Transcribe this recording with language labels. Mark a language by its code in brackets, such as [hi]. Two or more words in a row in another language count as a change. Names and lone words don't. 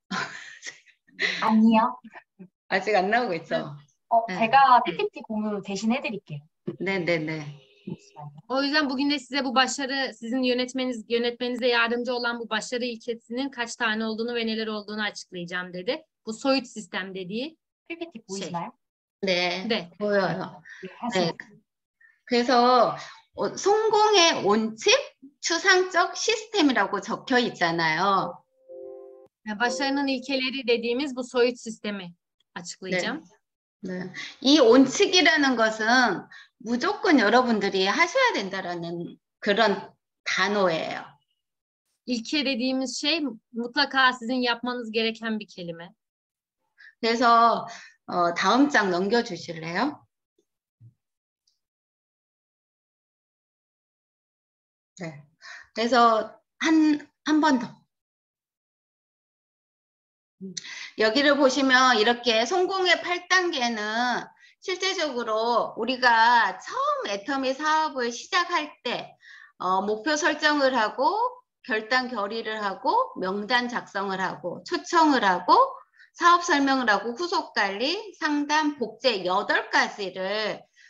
[ko] 아니요. 아직 안 나오고 있죠? 네. 제가 PPT 공유 대신 해드릴게요. 네네네. [tr] O yüzden bugün de size bu başarı, sizin yönetmenize yardımcı olan bu başarı ilkesinin kaç tane olduğunu ve neler olduğunu açıklayacağım dedi. Bu soyut sistem dediği [ko] PPT 보이시나요? 네, 네. 보여요. 네. 그래서 성공의 원칙, 추상적 시스템이라고 적혀 있잖아요. [tr] Başarının ilkeleri dediğimiz bu soyut sistemi açıklayacağım. [ko] 네. 이 원칙이라는 것은 무조건 여러분들이 하셔야 된다라는 그런 단어예요. [tr] İlke dediğimiz şey mutlaka sizin yapmanız gereken bir kelime. [ko] 그래서 다음 장 넘겨주실래요? 네. 그래서 한 번 더. 여기를 보시면 이렇게 성공의 8단계는 실제적으로 우리가 처음 애터미 사업을 시작할 때 목표 설정을 하고 결단 결의를 하고 명단 작성을 하고 초청을 하고 사업 설명을 하고 후속 관리, 상담, 복제 8가지를